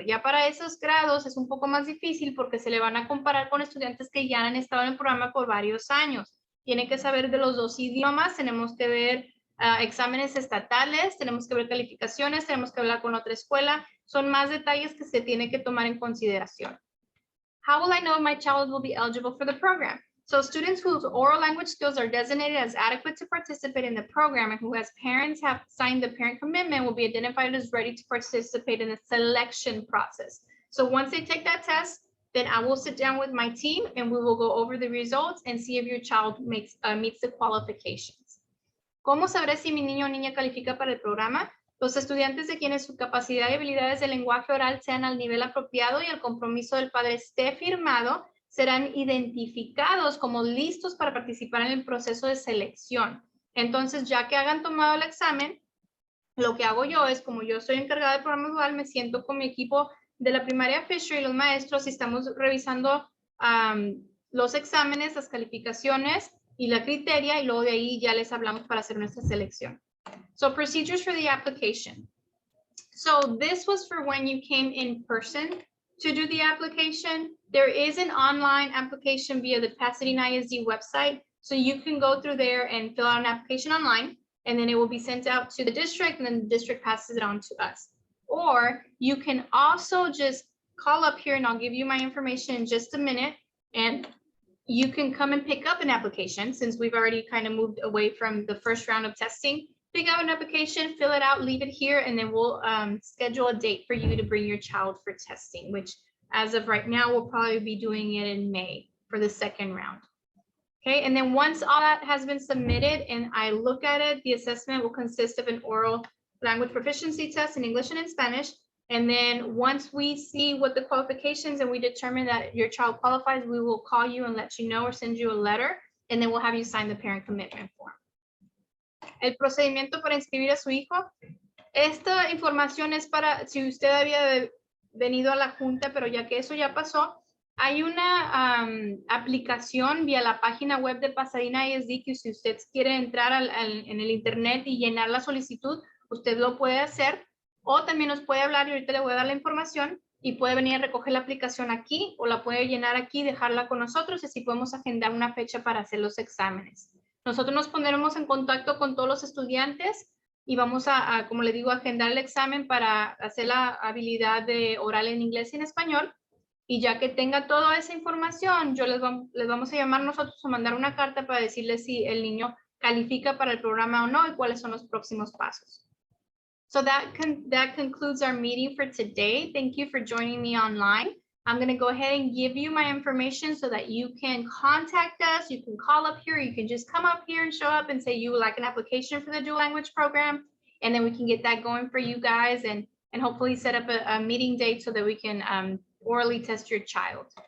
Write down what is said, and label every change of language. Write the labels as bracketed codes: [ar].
[es] Ya para esos grados es un poco más difícil porque se le van a comparar con estudiantes que ya han estado en el programa por varios años. Tienen que saber de los dos idiomas, tenemos que ver exámenes estatales, tenemos que ver calificaciones, tenemos que hablar con otra escuela. Son más detalles que se tiene que tomar en consideración. [en] How will I know if my child will be eligible for the program? So students whose oral language skills are designated as adequate to participate in the program and who as parents have signed the parent commitment will be identified as ready to participate in the selection process. So once they take that test, then I will sit down with my team and we will go over the results and see if your child meets the qualifications. [es] ¿Cómo sabré si mi niño o niña califica para el programa? Los estudiantes de quienes su capacidad y habilidades de lenguaje oral sean al nivel apropiado y el compromiso del padre esté firmado, serán identificados como listos para participar en el proceso de selección. Entonces, ya que hayan tomado el examen, lo que hago yo es, como yo soy encargada del programa dual, me siento con mi equipo de la primaria Fisher y los maestros y estamos revisando los exámenes, las calificaciones y la criteria, y luego de ahí ya les hablamos para hacer nuestra selección. [en] So procedures for the application. So this was for when you came in person to do the application. There is an online application via the Pasadena ISD website. So you can go through there and fill out an application online, and then it will be sent out to the district, and then the district passes it on to us. Or you can also just call up here, and I'll give you my information in just a minute, and you can come and pick up an application since we've already kind of moved away from the first round of testing. Pick out an application, fill it out, leave it here, and then we'll schedule a date for you to bring your child for testing, which as of right now, we'll probably be doing it in May for the second round. Okay, and then once all that has been submitted and I look at it, the assessment will consist of an oral language proficiency test in English and in Spanish. And then once we see what the qualifications and we determine that your child qualifies, we will call you and let you know or send you a letter, and then we'll have you sign the parent commitment form. [es] El procedimiento para inscribir a su hijo. Esta información es para si usted había venido a la junta, pero ya que eso ya pasó, hay una aplicación vía la página web de Pasadena ISD que si usted quiere entrar en el internet y llenar la solicitud, usted lo puede hacer. O también nos puede hablar y ahorita le voy a dar la información y puede venir a recoger la aplicación aquí o la puede llenar aquí, dejarla con nosotros y así podemos agendar una fecha para hacer los exámenes. Nosotros nos pondremos en contacto con todos los estudiantes y vamos a como le digo, agendar el examen para hacer la habilidad de oral en inglés y en español. Y ya que tenga toda esa información, yo les vamos a llamar nosotros o mandar una carta para decirles si el niño califica para el programa o no y cuáles son los próximos pasos. [en] So that concludes our meeting for today. Thank you for joining me online. I'm going to go ahead and give you my information so that you can contact us. You can call up here. You can just come up here and show up and say you would like an application for the dual language program. And then we can get that going for you guys and hopefully set up a meeting date so that we can orally test your child.